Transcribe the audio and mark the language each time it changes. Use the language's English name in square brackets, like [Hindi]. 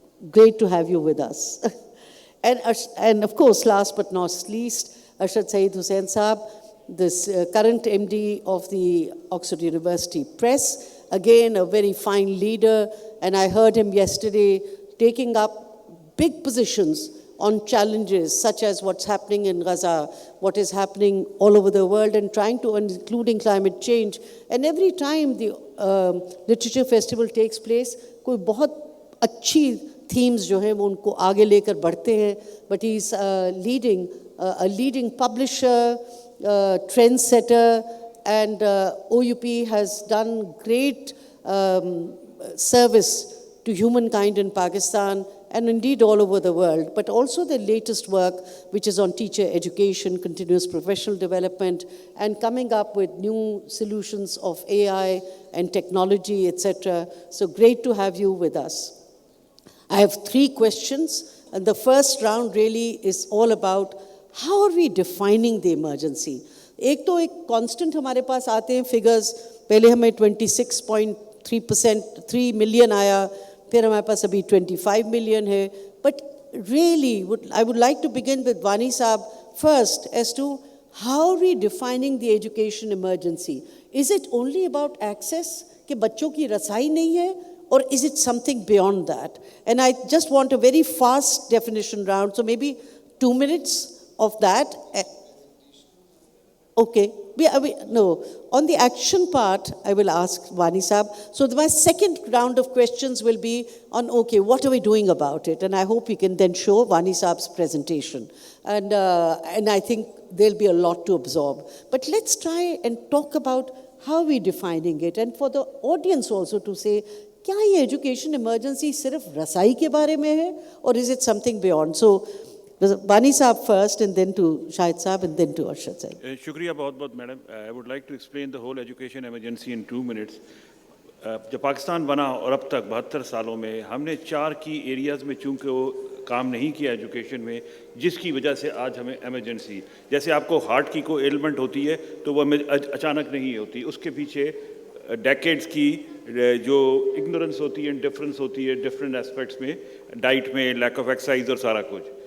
[English] Great to have you with us. and of course, last but not least, Arshad Saeed Hussain Saab, this current MD of the Oxford University Press, again a very fine leader, and I heard him yesterday taking up big positions on challenges such as what's happening in Gaza, what is happening all over the world, and trying to, including climate change. And every time the Literature Festival takes place, [Hindi] कोई बहुत अच्छी themes जो हैं वो उनको आगे लेकर बढ़ते हैं. [English] But he's a leading publisher, trendsetter, and OUP has done great service to humankind in Pakistan and indeed all over the world, but also the latest work, which is on teacher education, continuous professional development, and coming up with new solutions of AI and technology, etc. So great to have you with us. I have 3 questions, and the first round really is all about how are we defining the emergency? [Hindi] एक तो एक constant हमारे पास आते हैं figures, पहले हमें 26.3%, 3 million आया, फिर हमारे पास अभी 25 million है. [English] But really, I would like to begin with Wani Saab first as to how are we defining the education emergency? Is it only about access, [Hindi] कि बच्चों की रसाई नहीं है, [English] or is it something beyond that? And I just want a very fast definition round, so maybe 2 minutes of that. Okay. No. On the action part, I will ask Wani Saab. So my second round of questions will be on, okay, what are we doing about it? And I hope we can then show Wani Saab's presentation. And I think there'll be a lot to absorb. But let's try and talk about how we're defining it. And for the audience also to say, [Hindi] क्या ये education emergency सिर्फ रसाई के बारे में है, [English] or is it something beyond? So, Wani Saab first, and then to Shahid Saab, and then to Arshad Saab. Shukriya बहुत madam. I would like to explain the whole education emergency in 2 minutes. [Hindi] जब पाकिस्तान बना और अब तक 72 सालों में हमने 4 की एरियाज़ में चूँकि वो काम नहीं किया एजुकेशन में, जिसकी वजह से आज हमें एमरजेंसी, जैसे आपको हार्ट की कोई एलिमेंट होती है तो वो अचानक नहीं होती, उसके पीछे डेकेड्स की जो इग्नोरेंस होती है, डिफरेंस होती है डिफरेंट एस्पेक्ट्स में, डाइट में, [English] lack of exercise [Hindi] और सारा कुछ.